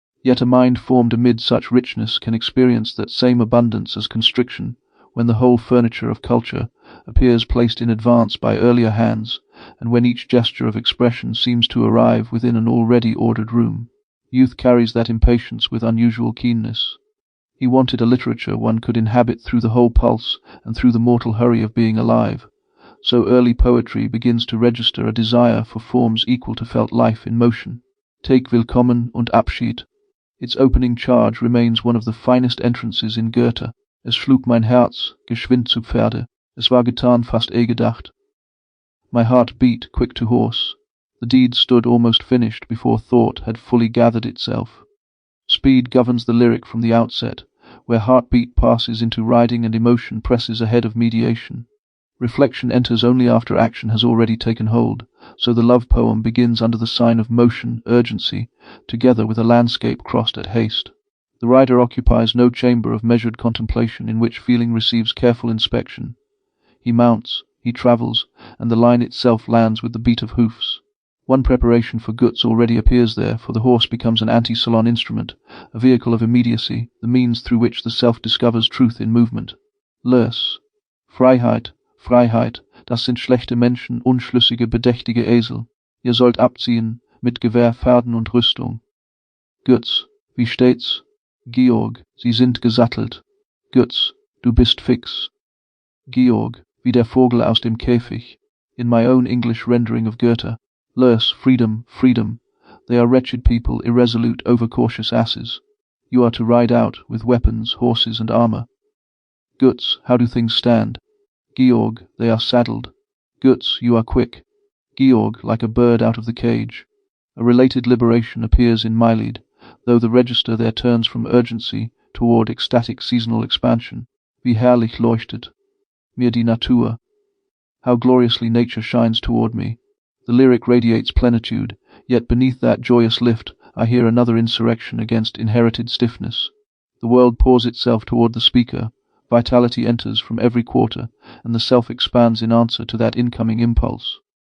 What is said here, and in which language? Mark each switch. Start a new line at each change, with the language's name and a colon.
English: Yet a mind formed amid such richness can experience that same abundance as constriction, when the whole furniture of culture appears placed in advance by earlier hands, and when each gesture of expression seems to arrive within an already ordered room. Youth carries that impatience with unusual keenness. He wanted a literature one could inhabit through the whole pulse and through the mortal hurry of being alive. So early poetry begins to register a desire for forms equal to felt life in motion. Take Willkommen und Abschied. Its opening charge remains one of the finest entrances in Goethe.
German: Es schlug mein Herz, geschwind zu Pferde. Es war getan fast gedacht.
English: My heart beat, quick to horse. The deed stood almost finished before thought had fully gathered itself. Speed governs the lyric from the outset, where heartbeat passes into riding and emotion presses ahead of mediation. Reflection enters only after action has already taken hold, so the love poem begins under the sign of motion, urgency, together with a landscape crossed at haste. The rider occupies no chamber of measured contemplation in which feeling receives careful inspection. He mounts, he travels, and the line itself lands with the beat of hoofs. One preparation for Götz already appears there, for the horse becomes an anti-salon instrument, a vehicle of immediacy, the means through which the self discovers truth in movement.
German: Lös. Freiheit, Freiheit, das sind schlechte Menschen, unschlüssige, bedächtige Esel. Ihr sollt abziehen, mit Gewehr, Pferden und Rüstung. Götz, wie steht's? Georg, Sie sind gesattelt. Götz, du bist fix. Georg, wie der Vogel aus dem Käfig.
English: In my own English rendering of Goethe. Lös, freedom, freedom. They are wretched people, irresolute, overcautious asses. You are to ride out, with weapons, horses, and armour. Götz, how do things stand? Georg, they are saddled. Götz, you are quick. Georg, like a bird out of the cage. A related liberation appears in my lead, though the register there turns from urgency toward ecstatic seasonal expansion.
German: Wie herrlich leuchtet mir die Natur.
English: How gloriously nature shines toward me. The lyric radiates plenitude, yet beneath that joyous lift I hear another insurrection against inherited stiffness. The world pours itself toward the speaker, vitality enters from every quarter, and the self expands in answer to that incoming impulse.